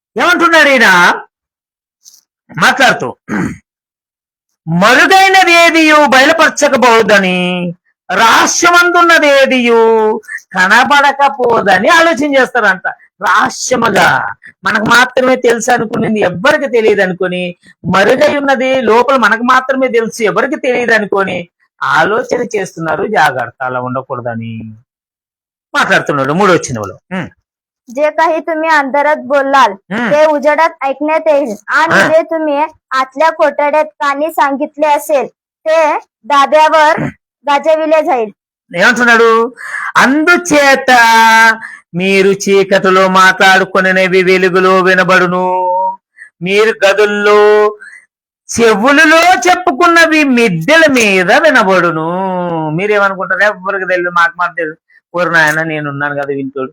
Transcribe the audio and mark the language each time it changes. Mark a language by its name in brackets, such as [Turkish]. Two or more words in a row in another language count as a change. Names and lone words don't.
[Telugu] ఏమంటున్నాడు ఈయన మాట్లాడుతూ, మరుగైనదేదియు బయలుపరచకపోదని, రహస్యమందున్నదేదియు కనబడకపోదని ఆలోచన చేస్తారంట. రహస్యముగా మనకు మాత్రమే తెలుసు అనుకునేది ఎవ్వరికి తెలియదు అనుకొని, మరుగై ఉన్నది లోపల మనకు మాత్రమే తెలుసు ఎవరికి తెలియదు అనుకొని ఆలోచన చేస్తున్నారు. జాగ్రత్త, అలా ఉండకూడదని మాట్లాడుతున్నాడు 3వ వచనంలో. [Marathi] जे काही तुम्ही अंधारात बोलाल ते उजेडात ऐकण्यात येईल, आणि जे तुम्ही आतल्या कोठड्यात कानी सांगितले असेल ते दाब्यावर गाजविले जाईल. [Telugu] ఏమంటున్నాడు? అందుచేత మీరు చీకటిలో మాట్లాడుకునేవి వెలుగులో వినబడును, మీరు గదుల్లో చెవులలో చెప్పుకున్నవి మిద్దెల మీద వినబడును. మీరేమనుకుంటారు? ఎవరికి తెలియదు, మాకు మాత్రం తెలుసు. ఊరు నాయన, నేనున్నాను కదా వింటోడు.